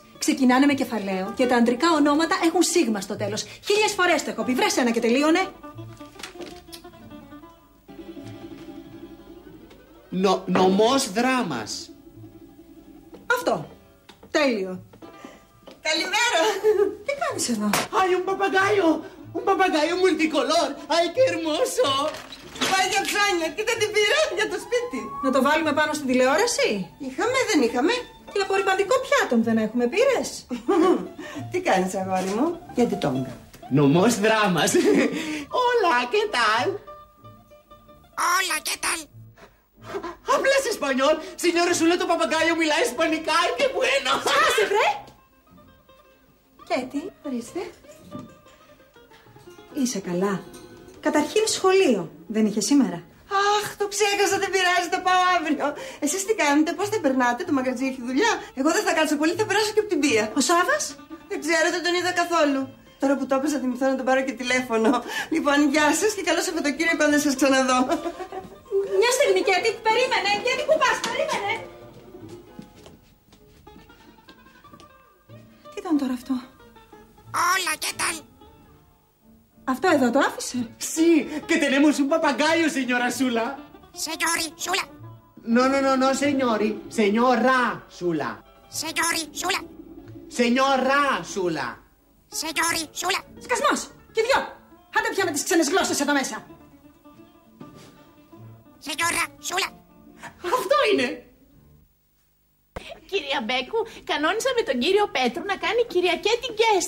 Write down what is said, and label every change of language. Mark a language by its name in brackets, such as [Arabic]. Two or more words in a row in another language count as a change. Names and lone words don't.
[Greek] Ξεκινάνε με κεφαλαίο και τα αντρικά ονόματα έχουν σίγμα στο τέλος. 1000 φορές το έχω πει. Βρες ένα και τελείωνε. Νομός δράμας. Αυτό. Τέλειο. Καλημέρα. Τι κάνεις εδώ? [Spanish] Ay, un papagayo multicolor. Ay, qué hermoso. [Greek] Πάει για ψώνια, κοίτα τι πήρα για το σπίτι. Να το βάλουμε πάνω στην τηλεόραση? Είχαμε, δεν είχαμε. Και απορριμματικό πιάτο δεν έχουμε, πήρες? Τι κάνεις αγόρι μου, γιατί τόγκα? Νομός δράμας. [Spanish] Hola, ¿qué tal? Hola, ¿qué tal? Hablas español. Señora [Greek] Σούλα, το παπαγκάιο μιλάει ισπανικά. [Spanish] Ay, qué bueno. [Greek] Άσε βρε! Κέτι, ορίστε. Είσαι καλά? Καταρχήν σχολείο. Δεν είχε σήμερα? Αχ, το ξέχασα, δεν πειράζει, το πάω αύριο. Εσείς τι κάνετε, πώς θα περνάτε, το μαγαζί έχει δουλειά? Εγώ δεν θα κάτσω πολύ, θα περάσω και από την πία. Ο Σάβας? Δεν ξέρω, δεν τον είδα καθόλου. Τώρα που το έπαιζα, θα θυμηθώ να τον πάρω και τηλέφωνο. Λοιπόν, γεια σας και καλό Σαββατοκύριακο αν δεν σας ξαναδώ. Μια στιγμή, Κέτι, περίμενε. Κέτι, πού πας, περίμενε. Τι ήταν τώρα αυτό? [Spanish] Hola, ¿qué tal? [Greek] Αυτό εδώ το άφησε? [Spanish] Sí, que tenemos un papagayo, señora Σούλα. Señori, Sula. No, señori. Señora Σούλα. Señori, Sula. Señora Σούλα. Señori, Sula. [Greek] Σκασμός! Και 2! Άντε πια με τις ξένες γλώσσες εδώ μέσα. [Spanish] Señora, Sula. [Greek] Αυτό είναι. Κυρία Μπέκου, κανόνισα με τον κύριο Πέτρο να κάνει Κυριακέτη guest.